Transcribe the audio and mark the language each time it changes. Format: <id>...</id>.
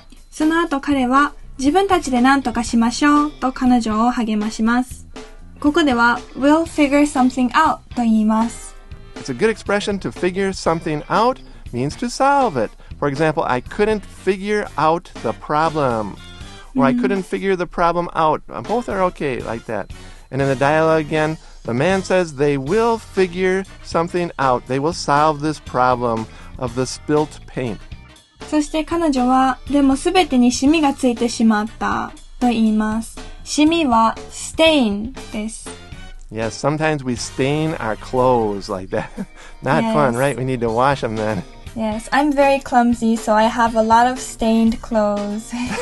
<ja>その後彼は自分たちで何とかしましょうと彼女を励まします。ここでは</ja> <en>We'll figure something out</en> <ja>と言います。</ja> <en>It's a good expression to figure something out means to solve it. For example, I couldn't figure out the problem. Or I couldn't figure the problem out. Both are okay like that. And in the dialogue again, the man says they will figure something out. They will solve this problem of the spilt paint.</en> <ja>そして彼女は、でもすべてにシミがついてしまったと言います。シミは stain です。</ja> <en>Yes, sometimes we stain our clothes like that. Not fun, right? We need to wash them then. Yes, I'm very clumsy, so I have a lot of stained clothes.</en>